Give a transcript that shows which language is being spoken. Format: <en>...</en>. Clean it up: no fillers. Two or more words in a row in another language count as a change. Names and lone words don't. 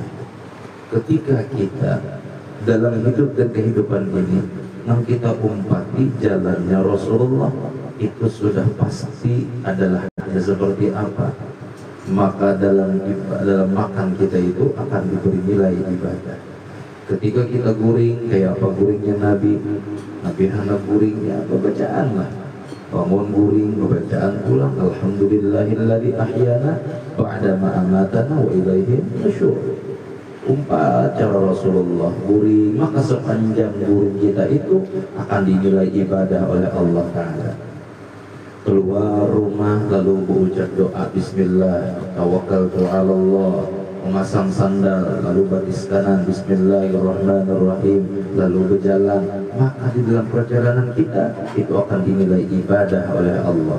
<id>Ketika kita dalam hidup dan kehidupan ini, yang kita umpati jalannya Rasulullah, itu sudah pasti adalah seperti apa. Maka dalam makan kita itu akan diberi nilai ibadah.</id> <bjn>Ketika kita guring, kayak apa guringnya Nabi hendak guringnya bacaan lah. Bangun guring, bacaan pulang,</bjn> <ar>الحمد لله الذي أحيانا بعد ما أماتنا وإليه النشور.</ar> <bjn>Cara Rasulullah guring, maka sepanjang guring kita itu akan dinilai ibadah oleh Allah Ta'ala. Keluar rumah lalu berucap doa</bjn> <ar>بسم الله توكلت على الله,</ar> <bjn>memasang sandal lalu batis kanan bismillahirrahmanirrahim, lalu berjalan, maka di dalam perjalanan kita itu akan dinilai ibadah oleh Allah.</bjn>